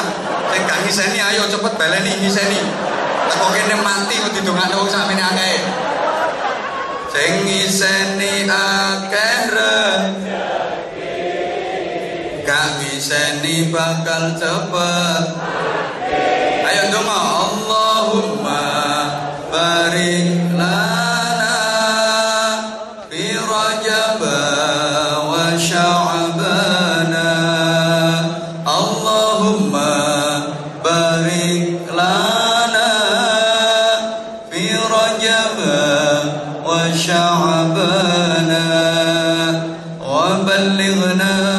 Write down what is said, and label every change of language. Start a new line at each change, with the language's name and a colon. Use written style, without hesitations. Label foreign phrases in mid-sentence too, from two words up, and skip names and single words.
Javanese: Sing gak ngiseni ayo cepet baleni ngiseni. Kok kene mati kok didongakne wong sakmene akeh. Sing ngiseni akeh gak ngiseni bakal cepet. Ayo donga.
Arabic: اللهم بارك لنا في رجب وشعبان. اللهم بارك لنا في رجب وشعبان وبلغنا